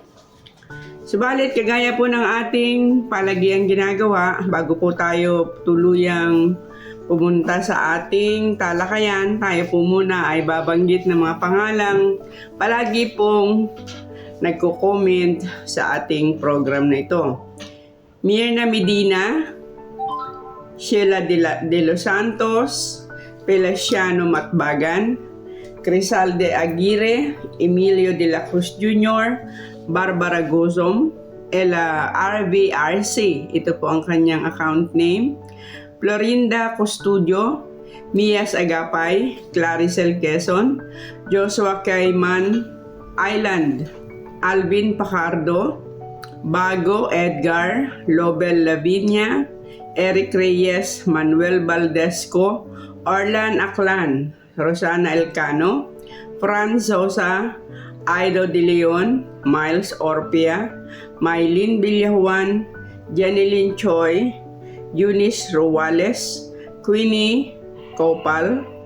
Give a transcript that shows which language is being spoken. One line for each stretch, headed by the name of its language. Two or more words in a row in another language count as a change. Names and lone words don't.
Filipino: Subalit, kagaya po ng ating palagiang ginagawa, bago po tayo tuluyang pumunta sa ating talakayan, tayo po muna ay babanggit ng mga pangalang palagi pong nagko-comment sa ating program na ito. Mirna Medina, Sheila de los Santos, Feliciano Matbagan, Crisalde Aguirre, Emilio de la Cruz Jr., Barbara Gozom, Ella RVRC, ito po ang kanyang account name, Florinda Custodio, Mias Agapay, Claricel Quezon, Joshua Cayman Island, Alvin Pacardo, Bago Edgar, Lobel Lavinia, Eric Reyes, Manuel Valdesco, Orlan Aklan, Rosana Elcano, Franz Sosa, Aido De Leon, Miles Orpia, Maylin Villajuan, Jeneline Choi, Eunice Ruales, Queenie Copal,